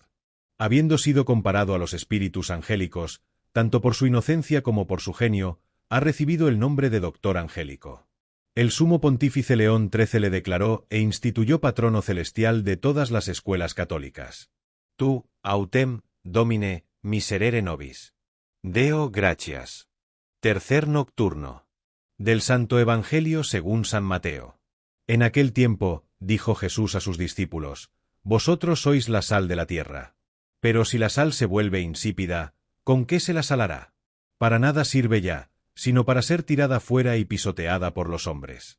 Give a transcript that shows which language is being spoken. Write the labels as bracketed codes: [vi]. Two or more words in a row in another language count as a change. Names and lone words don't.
[es] Habiendo sido comparado a los espíritus angélicos, tanto por su inocencia como por su genio, ha recibido el nombre de doctor angélico. El sumo pontífice León XIII le declaró e instituyó patrono celestial de todas las escuelas católicas. [la] Tu, autem, Domine, miserere nobis. Deo gratias. [es] Tercer nocturno. Del Santo Evangelio según San Mateo. En aquel tiempo, dijo Jesús a sus discípulos: «Vosotros sois la sal de la tierra. Pero si la sal se vuelve insípida, ¿con qué se la salará? Para nada sirve ya, sino para ser tirada fuera y pisoteada por los hombres.